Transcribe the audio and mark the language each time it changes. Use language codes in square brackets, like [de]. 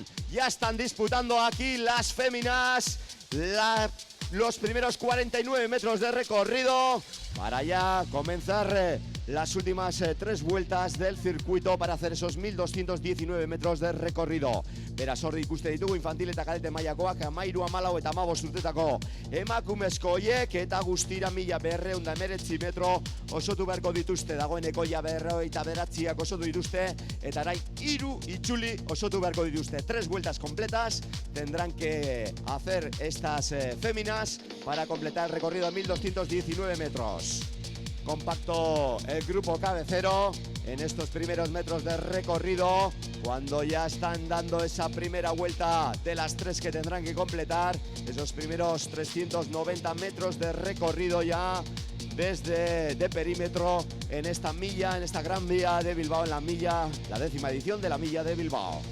[es] Ya están disputando aquí las féminas los primeros 49 metros de recorrido para ya comenzar las últimas 3 vueltas del circuito para hacer esos 1219 metros de recorrido. [eu] Beraz, hor ikuste ditugu infantil eta kadete mailakoak 13, 14 eta 15 urtetako emakumezko hoiek, eta guztira 1219 metro osotu beharko dituzte. Dagoeneko ja 209ak osotu dituzte, eta orain 3 itzuli osotu beharko dituzte. [es] 3 vueltas completas tendrán que hacer estas féminas para completar el recorrido de 1219 metros. Compacto el grupo cabecero en estos primeros metros de recorrido, cuando ya están dando esa primera vuelta de las 3 que tendrán que completar, esos primeros 390 metros de recorrido ya desde de perímetro en esta milla, en esta gran vía de Bilbao, en la milla, la 10ª edición de la milla de Bilbao.